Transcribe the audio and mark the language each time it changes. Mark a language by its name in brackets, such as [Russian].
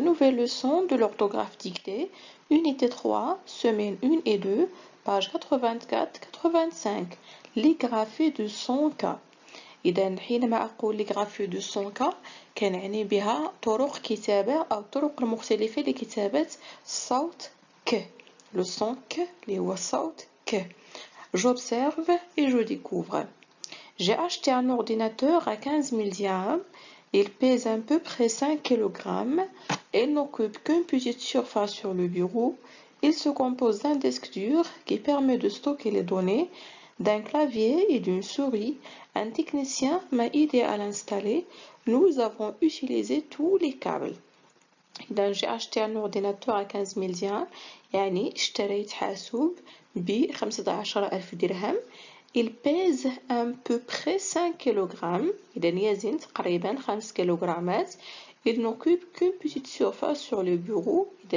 [French] leçon de l'orthographe dictée, unité 3, semaine 1 et 2, page 84-85. Les graphées de son cas. [Arabic] إذا حينما أقول [French] les graphées de son cas [Arabic] كنعني بها طرق كتابة أو الطرق المختلفة لكتابة الصوت ك. [French] Le son [Arabic] ك اللي هو الصوت ك. [French] J'observe et je découvre. J'ai acheté un ordinateur à 15 000 dirhams. Il pèse à peu près 5 kg. Il n'occupe qu'une petite surface sur le bureau. Il se compose d'un disque dur qui permet de stocker les données, d'un clavier et d'une souris. Un technicien m'a aidé à l'installer. Nous avons utilisé tous les câbles. إذا j'ai acheté un ordinateur à 15 000 dirhams. [Arabic] يعني اشتريت حاسوب ب15,000 درهم. [French] Il pèse à peu près 5 kg. [Arabic] إذا يزن تقريبا 5 كيلوغرامات. [French] Il n'occupe qu'une petite surface sur le bureau.